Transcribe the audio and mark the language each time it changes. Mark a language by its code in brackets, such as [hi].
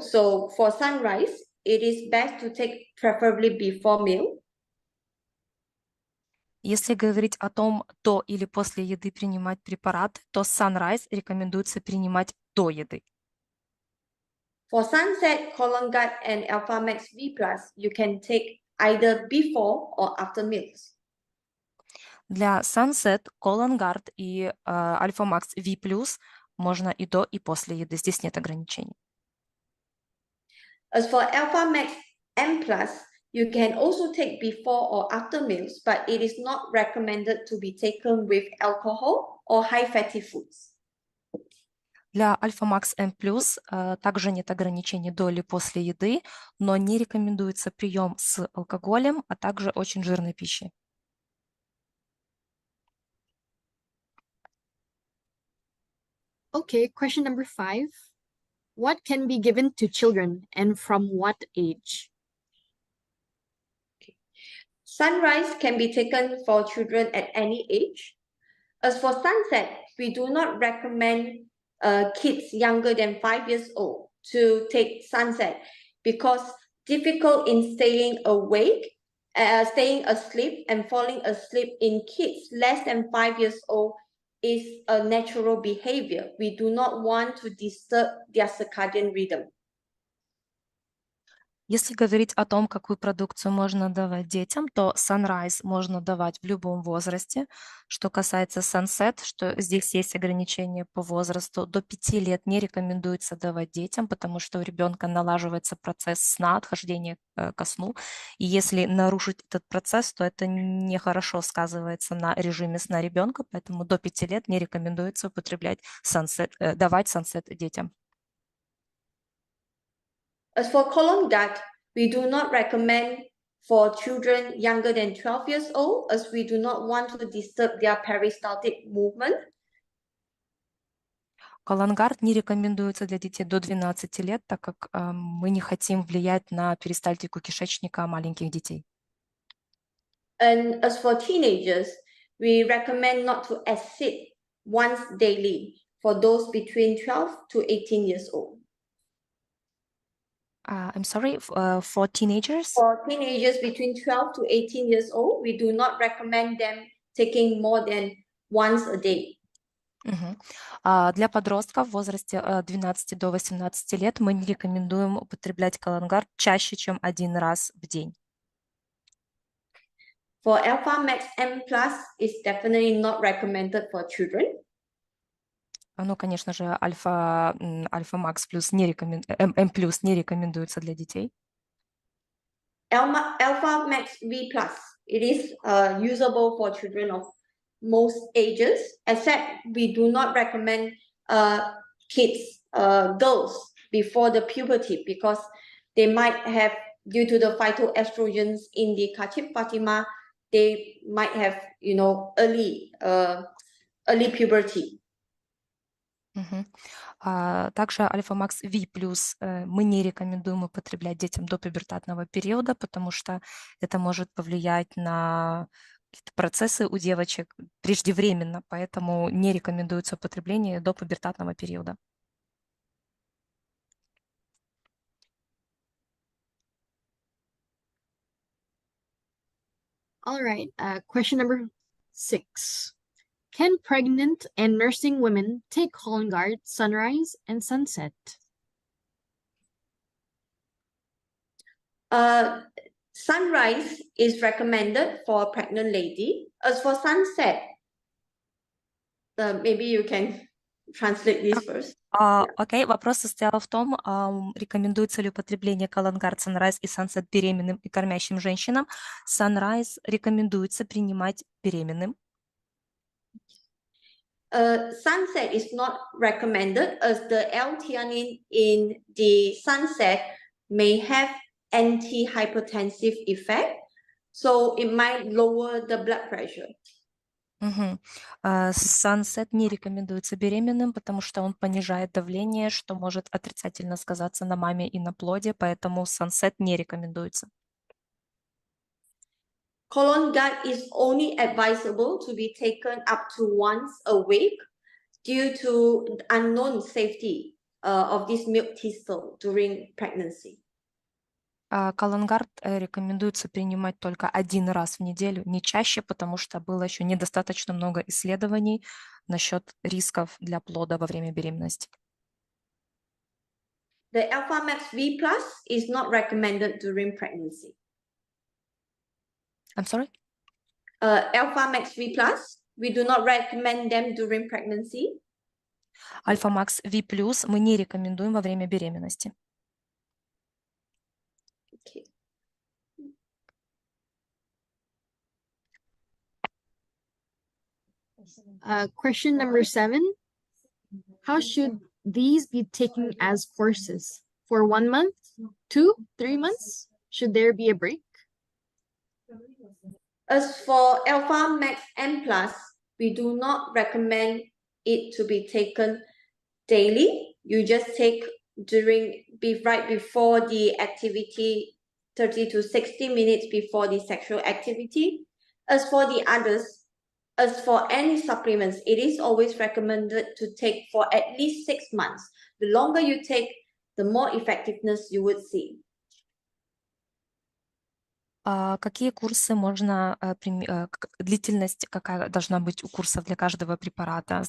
[en] So for sunrise, it is best to take preferably before meal. [ru] Если говорить о том, до или после еды принимать препараты, то sunrise рекомендуется принимать до еды. [en] For sunset, colon guard and Alpha Max V+, you can take either before or after meals. [ru] Для sunset, colon guard и Alpha Max V+, можно и до, и после еды. Здесь нет ограничений. [en] As for Alpha Max M+, you can also take before or after meals, but it is not recommended to be taken with alcohol or high fatty foods. [ru] Для Альфа Макс М+, также нет ограничений до или после еды, но не рекомендуется прием с алкоголем, а также очень жирной пищей. [en] Okay, question number 5. What can be given to children and from what age? Sunrise can be taken for children at any age. As for sunset, we do not recommend kids younger than 5 years old to take sunset because difficult in staying awake, staying asleep and falling asleep in kids less than 5 years old is a natural behavior. We do not want to disturb their circadian rhythm. [ru] Если говорить о том, какую продукцию можно давать детям, то Sunrise можно давать в любом возрасте. Что касается Sunset, что здесь есть ограничения по возрасту, до 5 лет не рекомендуется давать детям, потому что у ребенка налаживается процесс сна, отхождения ко сну. И если нарушить этот процесс, то это нехорошо сказывается на режиме сна ребенка, поэтому до 5 лет не рекомендуется употреблять давать Sunset детям. [en] As for colon guard, we do not recommend for children younger than 12 years old, as we do not want to disturb their peristaltic movement. [ru] Колонгард не рекомендуется для детей до 12 лет, так как мы не хотим влиять на перистальтику кишечника маленьких детей. [en] And as for teenagers, we recommend not to exceed once daily for those between 12 to 18 years old. I'm sorry, for teenagers? For teenagers between 12 to 18 years old, we do not recommend them taking more than once a day. [ru] Для подростков в возрасте 12 до 18 лет мы не рекомендуем употреблять колонгард чаще, чем 1 раз в день. [en] For Alpha Max M+, is definitely not recommended for children. [ru] Ну, конечно же, Альфа Макс плюс М плюс не рекомендуется для детей. [en] Alpha Max V+, It is usable for children of most ages, except we do not recommend kids, girls, before the puberty, because they might have, due to the phytoestrogens in the Kachip Fatima, they might have, early puberty. [ru] Также Альфа-Макс V+, мы не рекомендуем употреблять детям до пубертатного периода, потому что это может повлиять на какие-то процессы у девочек преждевременно, поэтому не рекомендуется употребление до пубертатного периода. [en] All right, question number 6. Can pregnant and nursing women take Cologuard sunrise and sunset? Sunrise is recommended for a pregnant lady. As for sunset, maybe you can translate this first. [ru] Окей, вопрос состоял в том, рекомендуется ли употребление Cologuard Sunrise и Sunset беременным и кормящим женщинам. Sunrise рекомендуется принимать беременным. [en] Sunset is not recommended, as the L-theanine in the sunset may have antihypertensive effect, so it might lower the blood pressure. [ru] Sunset не рекомендуется беременным, потому что он понижает давление, что может отрицательно сказаться на маме и на плоде, поэтому Sunset не рекомендуется. [en] Cologuard is only advisable to be taken up to once a week due to unknown safety of this milk thistle during pregnancy. [ru] Cologuard рекомендуется принимать только один раз в неделю, не чаще, потому что было еще недостаточно много исследований насчет рисков для плода во время беременности. [en] The Alpha Max V+ is not recommended during pregnancy. I'm sorry? Alpha Max V+, we do not recommend them during pregnancy. [ru] Альфа Макс V+, мы не рекомендуем во время беременности. [en] Okay. Question number 7. How should these be taken as courses? For 1 month, 2, 3 months? Should there be a break? As for Alpha Max M+, we do not recommend it to be taken daily. You just take right before the activity, 30 to 60 minutes before the sexual activity. As for the others, as for any supplements, it is always recommended to take for at least 6 months. The longer you take, the more effectiveness you would see. [ru] Какие курсы можно, длительность какая должна быть у курсов для каждого препарата?